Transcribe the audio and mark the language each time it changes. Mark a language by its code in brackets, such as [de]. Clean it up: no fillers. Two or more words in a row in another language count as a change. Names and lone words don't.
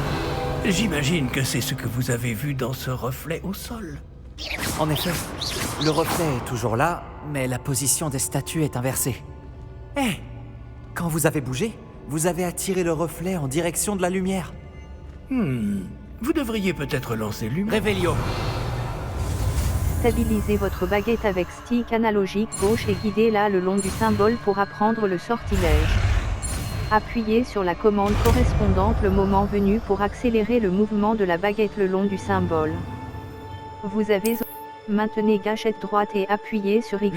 [fr] J'imagine que c'est ce que vous avez vu dans ce reflet au sol. En effet, le reflet est toujours là, mais la position des statues est inversée. Hé! Quand vous avez bougé, vous avez attiré le reflet en direction de la lumière. Vous devriez peut-être lancer Lumos. Revelio. Stabilisez votre baguette avec stick analogique gauche et guidez-la le long du symbole pour apprendre le sortilège. Appuyez sur la commande correspondante le moment venu pour accélérer le mouvement de la baguette le long du symbole. Vous avez... Maintenez gâchette droite et appuyez sur Y